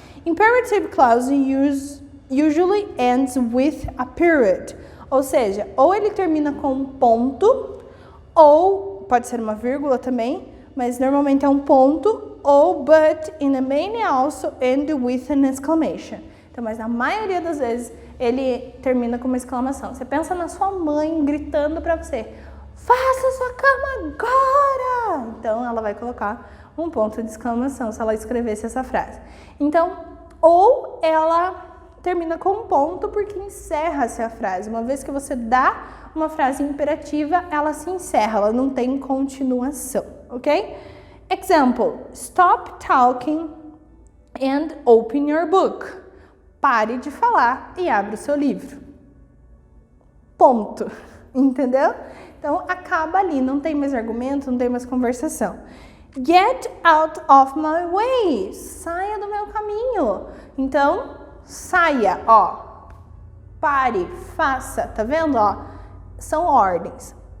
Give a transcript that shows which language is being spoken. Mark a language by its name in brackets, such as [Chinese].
[English] Imperative clause usually ends with a period. [Portuguese] Ou seja, ou ele termina com um ponto, ou pode ser uma vírgula também, mas normalmente é um ponto, ou [English] but in a may also end with an exclamation. [Portuguese] Então, mas na maioria das vezes ele termina com uma exclamação. Você pensa na sua mãe gritando para você, faça sua cama agora! Então, ela vai colocar um ponto de exclamação se ela escrevesse essa frase. Então, ou ela termina com um ponto porque encerra-se a frase. Uma vez que você dá uma frase imperativa, ela se encerra, ela não tem continuação, ok? [English] Example, stop talking and open your book. [Portuguese] Pare de falar e abra o seu livro. Ponto. Entendeu? Então, acaba ali, não tem mais argumento, não tem mais conversação. [English] Get out of my way. [Portuguese] Saia do meu caminho. Então, saia, ó. Pare, faça, tá vendo, ó? São ordens.